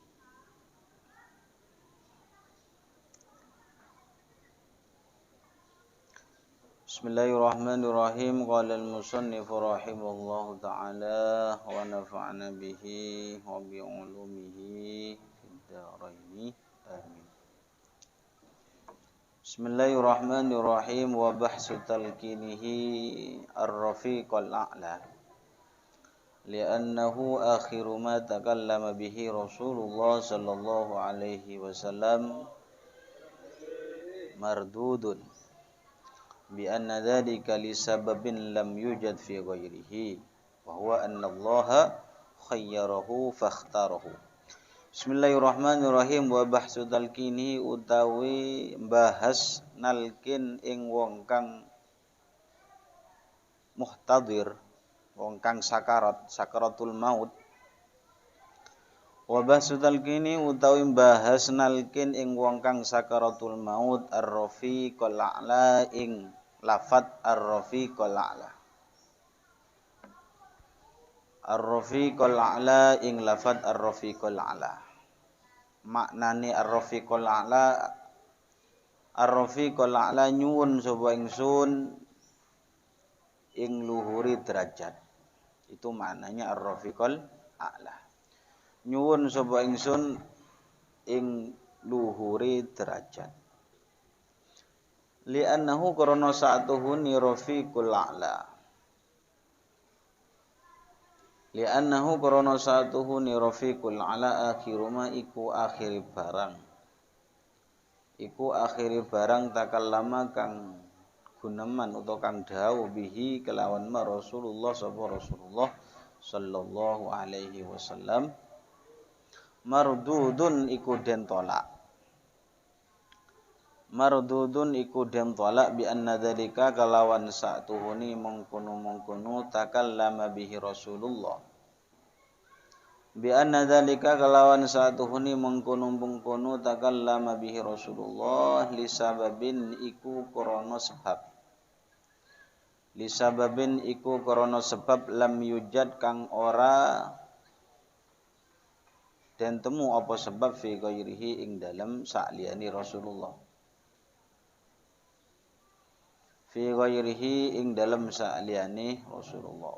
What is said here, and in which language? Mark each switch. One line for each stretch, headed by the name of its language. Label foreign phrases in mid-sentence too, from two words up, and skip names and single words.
Arabic: Bismillahirrahmanirrahim. قال المصنف رحمه الله تعالى ونفعنا به وبعلومه في الدارين. Amin. Bismillahirrahmanirrahim. وبحث تلقينه الرفيق الأعلى لأنه آخر ما تكلم به رسول الله صلى الله عليه وسلم مردود بأن ذلك لسبب لم يوجد في غيره وهو أن الله خيره فاختاره. بسم الله الرحمن الرحيم. وبحث تلقين
Javanese: utawi bahas nalkin ing wong kang muhtadir, wong kang sakaratul maut.
Arabic: وبحث تلقين
Javanese: utawi bahas nalkin ing wong kang sakaratul maut
Arabic: الرفيق الأعلى
Javanese: ing lafat
Arabic: الرفيق الأعلى. الرفيق الأعلى
Javanese: ing lafat
Arabic: الرفيق الأعلى.
Javanese: Maknane
Arabic: الرفيق الأعلى، الرفيق الأعلى
Javanese: nyuwun sapa ingsun ing luhuri derajat.
Indonesian: Itu maknanya
Arabic: الرفيق الأعلى.
Javanese: Nyuwun sapa ingsun ing luhuri derajat.
Arabic: Li'annahu
Javanese: karana sa'atuhuni
Arabic: رفيق الأعلى. Li'annahu
Javanese: karana sa'atuhuni
Arabic: رفيق الأعلى آخر ما
Javanese: iku akhiri barang. Iku akhiri barang takallama kang guneman utawa kang dawuh bihi kelawan ma Rasulullah sapa Rasulullah
Arabic: صلى الله عليه وسلم
Javanese: mardudun iku den tolak. Mardudun iku den tolak
Arabic: بأن ذلك
Javanese: kalawan sa'tuhuni mengkono
Arabic: تكلم به رسول الله. بأن ذلك
Javanese: kalawan sa'tuhuni mengkono
Arabic: تكلم به رسول الله لسبب
Javanese: iku krana sebab.
Arabic: لسبب
Javanese: iku krana sebab
Arabic: لم يوجد
Javanese: kang ora dan temu apa sebab
Arabic: في غيره
Javanese: ing dalam sa'liyani Rasulullah.
Arabic: في غيره
Javanese: ing dalam sa'liyani Rasulullah.